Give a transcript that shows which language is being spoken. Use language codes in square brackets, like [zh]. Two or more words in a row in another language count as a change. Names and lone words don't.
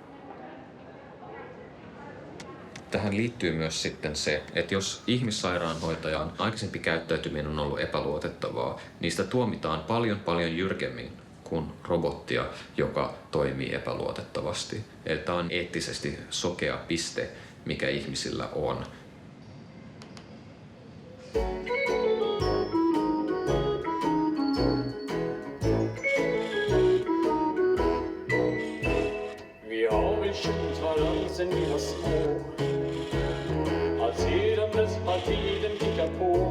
[fi] Tähän liittyy myös sitten se, että jos ihmissairaanhoitajan aikaisempi käyttäytyminen on ollut epäluotettavaa, niin sitä tuomitaan paljon jyrkemmin kuin robottia, joka toimii epäluotettavasti. Eli tämä on eettisesti sokea piste, mikä ihmisillä on. [sv] Vi har väl känt varann sen vi var små. Allt sedan dess har tiden tickat på.